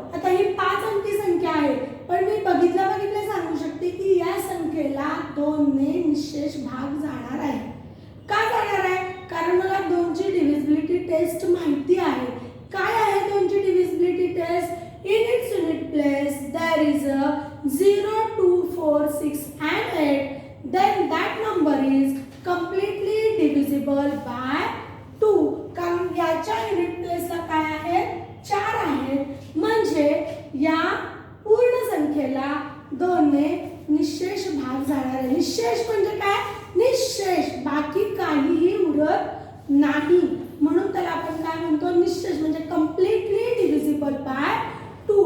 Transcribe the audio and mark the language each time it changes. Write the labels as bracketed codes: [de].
[mr] आता ही 5 अंकी संख्या आहे, पण मी बघितल्या सांगू शकते की या संख्येला 2 ने निशेष भाग जाणार आहे. का जाणार आहे? कारण मला 2ची डिव्हिजिबिलिटी टेस्ट माहिती आहे. काय आहे 2ची divisibility taste? [en] In its unit place there is a 0, 2, 4, 6 and 8, then that number is completely divisible by 2. [mr] कारण याच्या युनिट प्लेसला काय आहे 4 आहेत. म्हणजे या पूर्ण संख्येला 2 ने निशेष भाग जाणार आहे. निशेष म्हणजे काय? निशेष, बाकी काहीही उरत नाही. म्हणून त्याला आपण काय म्हणतो निशेष म्हणजे [en] completely divisible by 2.